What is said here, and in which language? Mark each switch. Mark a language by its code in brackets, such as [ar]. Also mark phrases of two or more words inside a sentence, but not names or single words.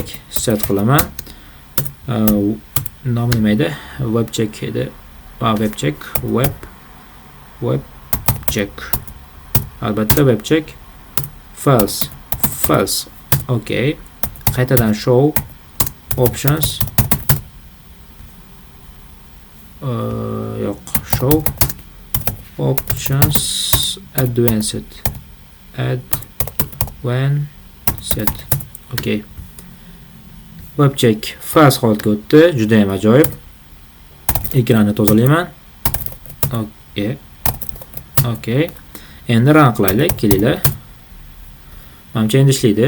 [uz] Set qilaman. Nomi nima edi? Webcheck edi. Webcheck, webcheck. Albatta webcheck false. Okay. Qaytadan [en] show options [uz] yo'q, [en] show options advanced. [uz] Okay. Webcheck fast holatga o'tdi. Juda ham ajoyib. Ekranni tozalayman. Okay. Endi run qilaylik, kelinglar. Menimcha endi ishlaydi.